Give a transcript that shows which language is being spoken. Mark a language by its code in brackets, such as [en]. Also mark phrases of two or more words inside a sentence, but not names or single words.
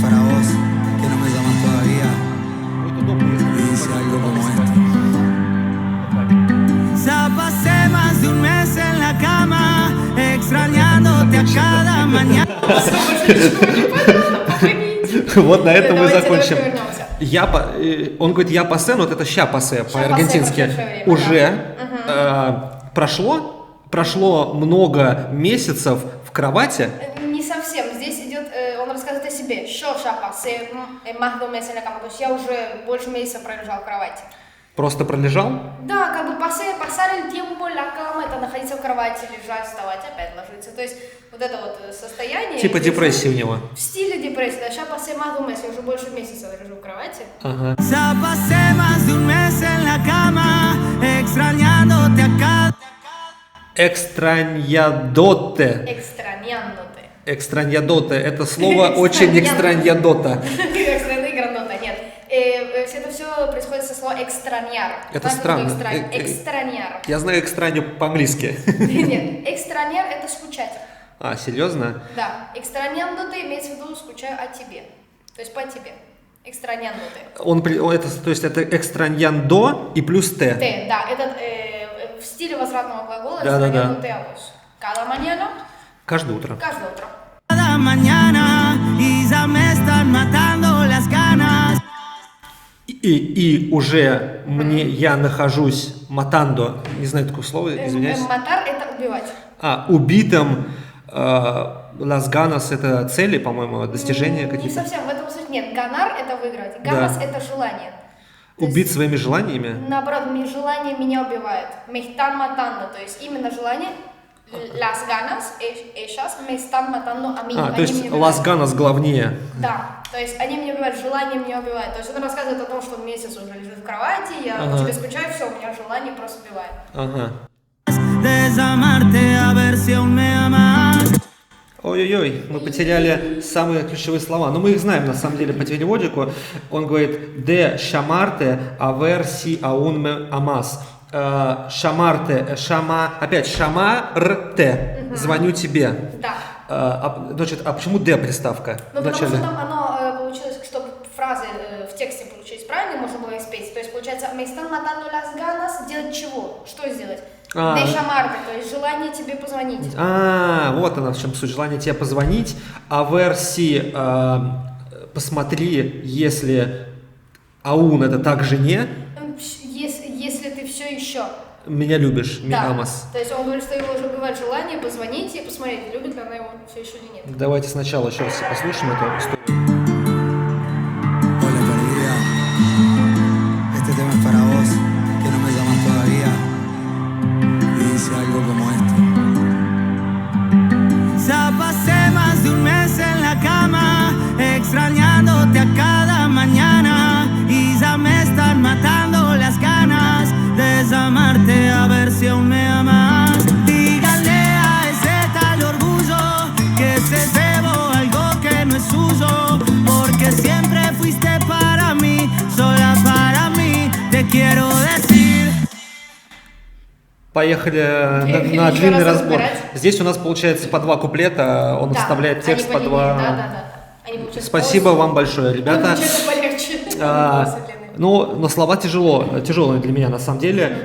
[ru] Вот на этом мы закончим. Он говорит [es] «ya pasé», [ru] но вот это [es] «ya pasé» [ru] по-аргентински. Уже прошло много месяцев в кровати. Не совсем. Здесь идет, он рассказывает о себе. [es] Yo ya pasé más de un mes en la cama. [ru] То есть я уже больше месяца пролежал в кровати. Просто пролежал? Да, как бы [es] pasar el tiempo en la cama, [ru] это находиться в кровати, лежать, вставать, опять ложиться. То есть вот это вот состояние... Типа депрессии у него. В стиле депрессии, да. Я [es] pasé más de un mes, [ru] я уже больше месяца лежу в кровати. Ага. Экстраньядоте. Экстраньядоте. Это слово очень экстраньядота. Нет. Это все происходит со слова экстраньяр. Это странно. Экстраньяр. Я знаю экстранью по-английски. Нет, экстраньяр это скучать. А, серьезно? Да. Extrañándote имеется в виду скучаю о тебе. То есть по тебе. Extrañándote. То есть это экстраньяндо и плюс Т. Т, да. Это в стиле возвратного глагола Да. [es] extrañándote a vos. Cada mañana. [ru] Каждое утро. Каждое утро. [es] Cada mañana y ya me están matando las ganas. [ru] И уже я нахожусь матандо, не знаю такое слово, извиняюсь. Матар это убивать. Убитым. [es] Las ganas [ru] это цели, по-моему, достижения Не какие-то. совсем, в этом суть нет. Ганар это выиграть. Ганас это желание. То Убить есть, своими желаниями? наоборот, желание меня убивает. [es] Me están matando. [ru] То есть именно желание, [es] las ganas, ellas me están matando a mí. [ru] То есть [es] las ganas [ru] главнее. Да, то есть они меня убивают, желание меня убивает. То есть он рассказывает о том, что он месяц уже лежит в кровати, я по тебе скучаю, все, у меня желание просто убивает. [es] Desamarte a ver si aún me amas. [ru] Ой-ой-ой, мы потеряли самые ключевые слова. Но мы их знаем, на самом деле, по переводику. Он говорит [es] «de chamarte a ver si aún me amas». [ru] Шамарте, опять шамарте, звоню тебе. Да. Значит, а почему «de» приставка? Ну, потому что там оно получилось, чтобы фразы в тексте получились правильные, можно было их спеть. То есть, получается, [es] me están matando las ganas, [ru] делать чего? Что сделать? [es] De chamarte, [ru] то есть желание тебе позвонить. Вот она в чем суть. Желание тебе позвонить. А версии посмотри, если аун это также не. Если ты все еще меня любишь, да. амас. То есть он говорит, что его уже бывает желание позвонить и посмотреть, любит ли она его все еще или нет. Давайте сначала еще раз послушаем эту историю. [es] Hola perdida, este tema es para vos, que no me llamas todavía. Y dice algo como esto. Ya pasé más de un mes en la cama, extrañándote a cada mañana. Y ya me están matando las ganas de desamarte a ver si aún me amas. Dígale a ese tal orgullo que se debo algo que no es suyo, porque siempre fuiste para mí, sola para mí, te quiero decir. [ru] Поехали на длинный разбор. Здесь у нас получается по два куплета, он вставляет текст по два. Да. Спасибо вам большое, ребята. Но слова тяжелые для меня на самом деле.